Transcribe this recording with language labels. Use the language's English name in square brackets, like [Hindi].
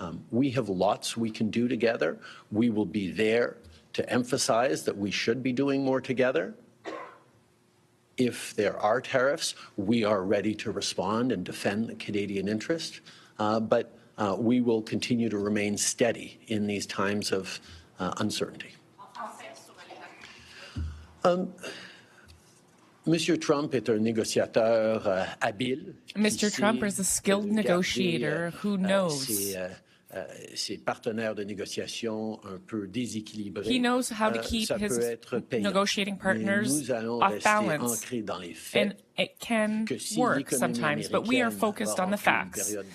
[English] We have lots we can do together. We will be there to emphasize that we should be doing more together. If there are tariffs, we are ready to respond and defend the Canadian interest. But we will continue to remain steady in these times of uncertainty. Mr. [French] Trump est un négociateur habile. [English] Mr. Trump is a skilled negotiator who knows [French] ses partenaires de négociation un peu déséquilibrés. [English] He knows how to keep his negotiating partners off balance, and it can work sometimes, but we are focused on the facts.